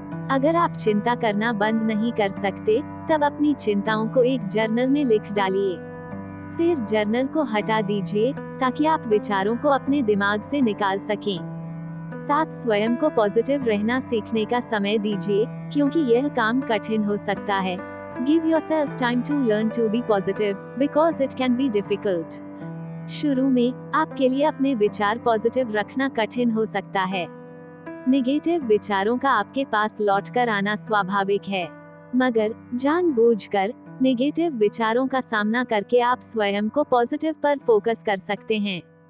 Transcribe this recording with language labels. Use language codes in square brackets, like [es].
[hi] अगर आप चिंता करना बंद नहीं कर सकते, तब अपनी चिंताओं को एक जर्नल में लिख डालिए। फिर जर्नल को हटा दीजिए ताकि आप विचारों को अपने दिमाग से निकाल सकें। साथ स्वयं को पॉजिटिव रहना सीखने का समय दीजिए, क्योंकि यह काम कठिन हो सकता है। [en] Give yourself time to learn to be positive, because it can be difficult. [hi] शुरू में आपके लिए अपने विचार पॉजिटिव रखना कठिन हो सकता है। नेगेटिव विचारों का आपके पास लौटकर आना स्वाभाविक है, मगर जानबूझकर नेगेटिव विचारों का सामना करके आप स्वयं को पॉजिटिव पर फोकस कर सकते हैं।